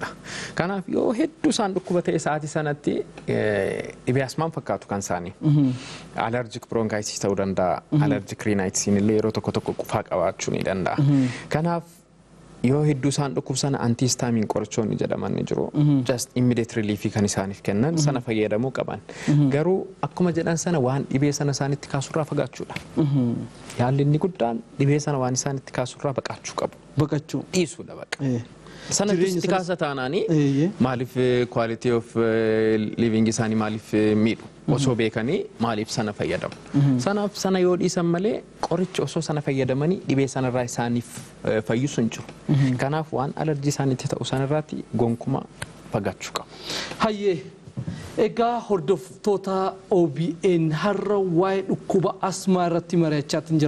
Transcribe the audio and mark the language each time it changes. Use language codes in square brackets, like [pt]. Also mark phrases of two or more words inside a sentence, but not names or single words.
[om] Kanaaf yoo hedduu isaan dhukkuba ta'e sa'aatii sanatti dhibee asmaan fakkaatu kan isaanii. [en] Allergic bronchitis [om] ta'uu danda'a. [en] Allergic rhinitis [om] illee yeroo tokko tokko qufaa qabaachuu ni danda'a. Kanaaf yoo hedduu isaan dhukkubsan antihistamine qorichoonni jedhaman ni jiru. [en] Just immediate relief [om] kan isaaniif kennan sana fayyadamuu qaban. Garuu akkuma jedhan sana waan dhibee sana isaanitti kaasurraa fagaachuudha. Yaalli inni guddaan dhibee sana waan isaanitti kaasurraa baqachuu qabu. Baqachuu dhiisuudha baqa. Sana itti kaasa taanaanii maaliif [en] quality of living [om] isaanii maaliif miidhu osoo beekanii maaliif sana fayyadamu. Sanaaf sana yoo dhiisan malee qoricha osoo sana fayyadamanii dhibee sanarraa isaaniif fayyisu hin jiru. Kanaaf waan alerjii isaanitti ta'u sanarraatti gonkumaa fagaachuu qabu. Hayyee egaa hordoftoota OBN har'a waa'ee dhukkuba asmaa irratti mari'achaa jirra.